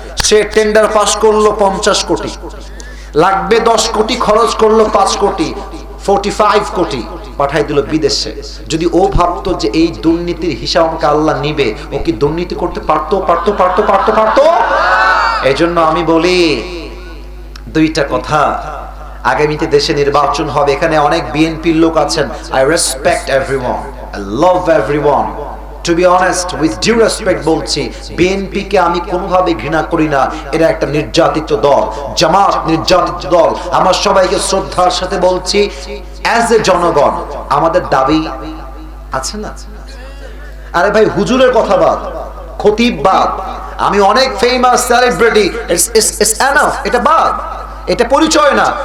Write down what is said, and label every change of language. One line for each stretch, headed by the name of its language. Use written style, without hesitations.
Bangla: সে tender pass করলো 50 কোটি, লাগবে 10 কোটি, খরচ করলো 5 কোটি, 45 কোটি পাঠাই দিল বিদেশে। যদি ও ভাবতো যে এই দুর্নীতির হিসাব আমাকে আল্লাহ নিবে, ও কি দুর্নীতি করতে পারতো? পারতো পারতো পারতো পারতো। এই জন্য আমি বলি দুইটা কথা। আগামীতে দেশে নির্বাচন হবে, এখানে অনেক বিএনপির লোক আছেন।
English: I respect everyone, I love everyone. To be honest, with due respect
Bangla: বলছি, বিএনপিকে আমি কোনোভাবে ঘৃণা করি না। এটা একটা নির্যাতিত দল, জামাত নির্যাতিত দল। আমরা সবাইকে শ্রদ্ধার সাথে বলছি, অ্যাজ এ জনগণ আমাদের দাবি আছে না? আরে ভাই, হুজুরের কথা বাদ, খতিব বাদ, আমি অনেক ফেমাস সেলিব্রিটি,
English: it's enough,
Bangla: এটা বাদ, এটা পরিচয় না।